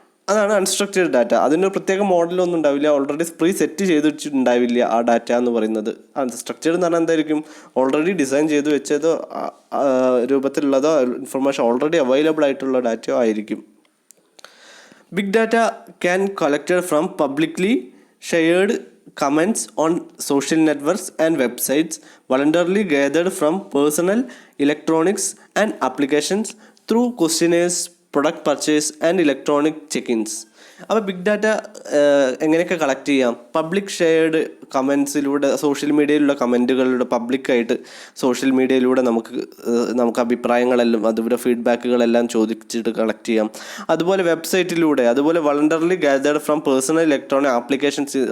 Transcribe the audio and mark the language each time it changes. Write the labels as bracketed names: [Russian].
[Malayalam] അതാണ് unstructured data. അതിനൊരു പ്രത്യേക മോഡലൊന്നും ഉണ്ടാവില്ല, ഓൾറെഡി പ്രീ സെറ്റ് ചെയ്ത് വെച്ചിട്ടുണ്ടാവില്ല ആ ഡാറ്റ എന്ന് പറയുന്നത്. അൺസ്ട്രക്ചേർഡ് എന്ന് പറഞ്ഞാൽ എന്തായിരിക്കും? ഓൾറെഡി ഡിസൈൻ ചെയ്ത് വെച്ചതോ രൂപത്തിലുള്ളതോ ഇൻഫർമേഷൻ ഓൾറെഡി അവൈലബിൾ ആയിട്ടുള്ള ഡാറ്റയോ ആയിരിക്കും. [English] Big data can collected from publicly shared comments on social networks and websites, voluntarily gathered from personal electronics and applications through questionnaires, product purchase and electronic check ins. [Malayalam] അപ്പോൾ big data എങ്ങനെയൊക്കെ collect ചെയ്യാം? Public shared കമൻസിലൂടെ, social മീഡിയയിലുള്ള കമൻറ്റുകളിലൂടെ പബ്ലിക്കായിട്ട് social മീഡിയയിലൂടെ നമുക്ക് അഭിപ്രായങ്ങളെല്ലാം അതുപോലെ ഫീഡ്ബാക്കുകളെല്ലാം ചോദിച്ചിട്ട് collect ചെയ്യാം. അതുപോലെ വെബ്സൈറ്റിലൂടെ, അതുപോലെ [English] Voluntarily gathered from personal electronic applications.